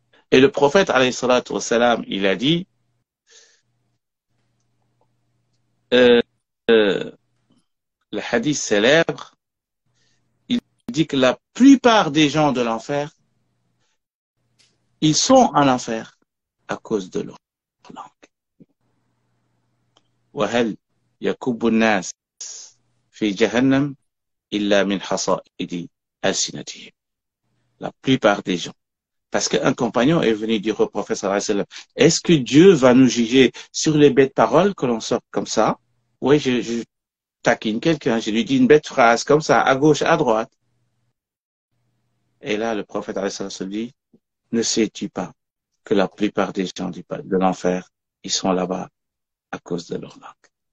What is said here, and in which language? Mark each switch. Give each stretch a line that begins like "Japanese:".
French: Et le prophète, alayhi salatu wassalam, il a dit, le hadith célèbre, il dit que la plupart des gens de l'enfer, ils sont en enfer à cause de leur langue.
Arabic: وهل يكب الناس في جهنم إلا من حصائد ألسنتهم.
French: La plupart des gens. Parce qu'un compagnon est venu dire au prophète sallallahu alayhi wa sallam, est-ce que Dieu va nous juger sur les bêtes paroles que l'on sort comme ça? Oui, je taquine quelqu'un, je lui dis une bête phrase comme ça, à gauche, à droite. Et là, le prophète alayhi wa sallam dit, ne sais-tu pas que la plupart des gens de l'enfer, ils sont là-bas à cause de leur langue.